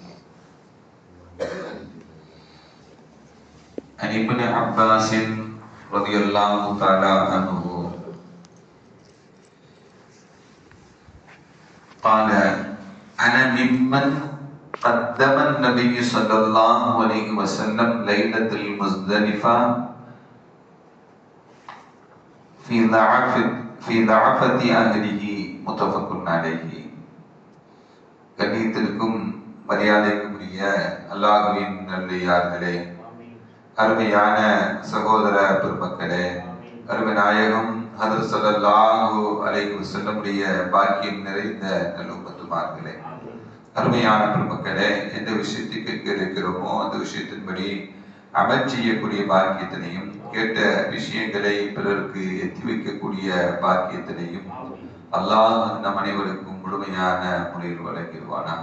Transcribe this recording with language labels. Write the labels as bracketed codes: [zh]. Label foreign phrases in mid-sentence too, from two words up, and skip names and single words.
[ar] عن ابن عباس رضي الله تعالى عنه قال: أنا ممن قدم النبي صلى الله عليه وسلم ليلة المزدلفة في ضعفة أهله متفق عليه. [ta] கண்ணியத்திற்கும் மரியாதைக்கும் உரிய அல்லாஹ்வின் நல்லடியார்களே, அருமையான சகோதர பெருமக்களே, அருமை நாயகம் ஹதரத் [ar] صلى الله عليه وسلم [ta] பாக்கியம் நிறைந்த நல்லும்மத்துமார்களே, அருமையான பெருமக்களே, எந்த விஷயத்தை கேட்க இருக்கிறோமோ அந்த விஷயத்தின்படி அமல் செய்யக்கூடிய பாக்கியத்தினையும், கேட்ட விஷயங்களை பிறருக்கு எத்தி வைக்கக்கூடிய பாக்கியத்தினையும் அல்லாஹ் நம் அனைவருக்கும் முழுமையான முறையில் வழங்கிடுவானாக.